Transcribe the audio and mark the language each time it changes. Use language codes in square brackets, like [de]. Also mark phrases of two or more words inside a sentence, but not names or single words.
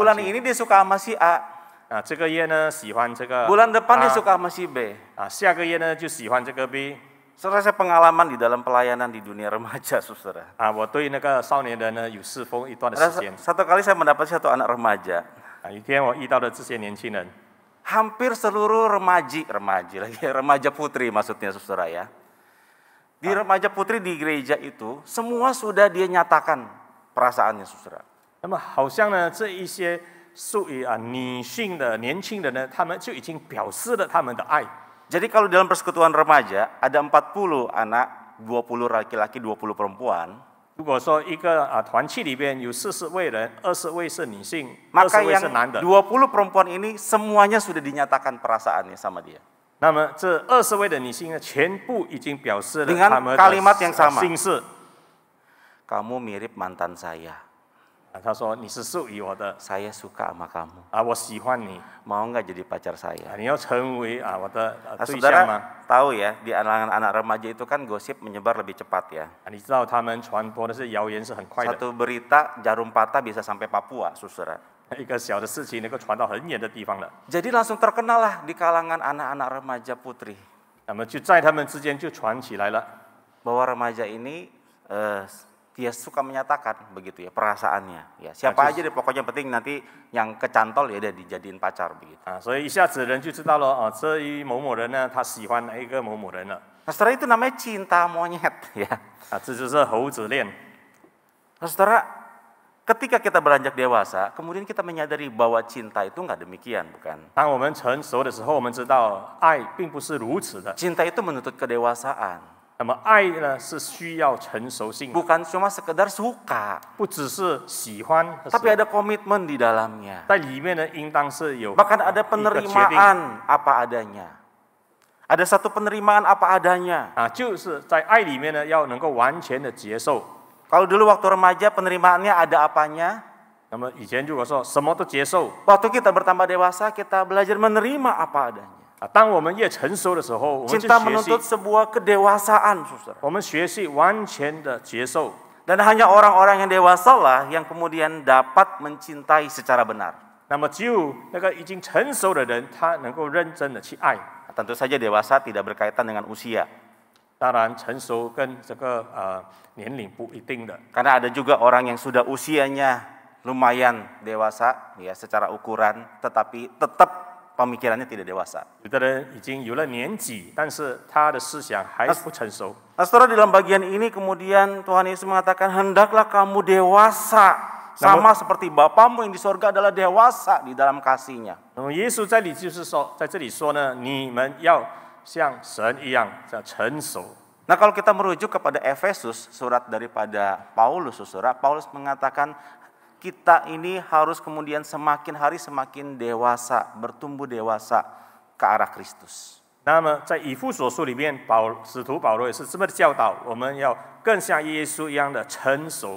[id] Bulan [zh] 去。 [id] ini dia suka sama si A, [zh] 啊，这个月呢喜欢这个 [id] bulan depan dia A， suka sama si B. [zh] 啊，下个月呢就喜欢这个 B。 [id] Saudara, saya pengalaman di dalam pelayanan di dunia remaja, saudara. [zh] 啊，我对那个少年人呢有侍奉一段的 [id] Ada [zh] 时间。 [id] satu kali saya mendapati satu anak remaja. [zh] 啊，一天我遇到的这些年轻人， [id] Hampir seluruh remaja putri maksudnya, saudara ya. Di remaja putri di gereja itu, semua sudah dia nyatakan perasaannya, saudara. [zh] 那么好像呢这一些属于女性的年轻人呢，他们就已经表示了他们的爱。 [id] Jadi kalau dalam persekutuan remaja ada 40 anak, 20 laki-laki, 20 perempuan, [zh] 如果说一个团契里边有40位人，20位是女性 [id] ，maka [zh] ，20位 [id] yang [zh] 是男的， [id] 20 perempuan ini semuanya sudah dinyatakan perasaannya sama dia. [zh] 那么这20位的女性呢，全部已经表示了 [id] Dengan [zh] 他们 [id] kalimat yang [zh] 的 [id] sama. [zh] 心事。 [id] Kamu mirip mantan saya. [zh] 他说你是属于我的， [id] Saya suka sama kamu. [zh] 我喜欢你， [id] Mau nggak jadi pacar saya? [zh] 你要成为我的 [id] Nah, [zh] 对象 [id] saudara [zh] 吗？ [id] tahu ya, di kalangan anak remaja itu kan gosip menyebar lebih cepat ya. [zh] 你知道他们传播的是谣言是很快的， [id] Satu berita jarum patah bisa sampai Papua, saudara. [zh] 一个小的事情能够传到很远的地方了。 [id] Jadi langsung terkenal lah di kalangan anak-anak remaja putri [zh] 那么就在他们之间就传起来了， [id] bahwa remaja ini dia suka menyatakan begitu ya perasaannya. Ya siapa aja deh pokoknya penting nanti yang kecantol ya dia dijadiin pacar begitu. [zh] 所以一下子人就知道了这一某某人呢，他喜欢哪一个某某人了。 [id] Nah, saudara itu namanya cinta monyet ya. [zh] 这就是猴子恋。 [id] Nah, saudara, ketika kita beranjak dewasa, kemudian kita menyadari bahwa cinta itu nggak demikian, bukan? [zh] 当我们成熟的时候，我们知道爱并不是如此的。 [id] Cinta itu menuntut kedewasaan. [zh] 那么爱呢是需要成熟性， [id] Bukan cuma sekedar suka, [zh] 不只是喜欢， [id] tapi ada komitmen di dalamnya. [zh] 在里面呢应当是有 [id] Bahkan ada [zh] 一个决定 [id] penerimaan apa adanya. Ada satu penerimaan apa adanya. [zh] 就是在爱里面呢要能够完全的接受。 [id] Kalau dulu waktu remaja penerimaannya ada apanya? [zh] 那么以前如果说什么都接受 [id] Waktu kita bertambah dewasa, kita belajar menerima apa adanya. [zh] 当我们越成熟的时候，我们就 [id] Cinta [zh] 学 [id] menuntut [zh] 习， [id] sebuah kedewasaan, saudara. [zh] 我们学习完全的接受。 [id] Dan hanya orang-orang yang dewasa lah yang kemudian dapat mencintai secara benar. [zh] 那么只有那个已经成熟的人，他能够认真的去爱。 [id] Tentu saja dewasa tidak berkaitan dengan usia. [zh] 当然，成熟跟这个年龄不一定的， [id] Karena ada juga orang yang sudah usianya lumayan dewasa ya secara ukuran, tetapi tetap pemikirannya tidak dewasa. [zh] 有的人已经有了年纪，但是他的思想还不成熟。 [id] Nah, saudara, dalam bagian ini kemudian Tuhan Yesus mengatakan, hendaklah kamu dewasa, sama seperti Bapamu yang di sorga adalah dewasa di dalam kasih-Nya. [zh] 那么耶稣在里就是说，在这里说呢，你们要像神一样要成熟。 [id] Nah, kalau kita merujuk kepada Efesus, surat daripada Paulus, saudara, Paulus mengatakan kita ini harus kemudian semakin hari semakin dewasa, bertumbuh dewasa ke arah Kristus. [zh] 那么在以弗所书里面，使徒保罗也是这么教导，我们要更像耶稣一样的成熟。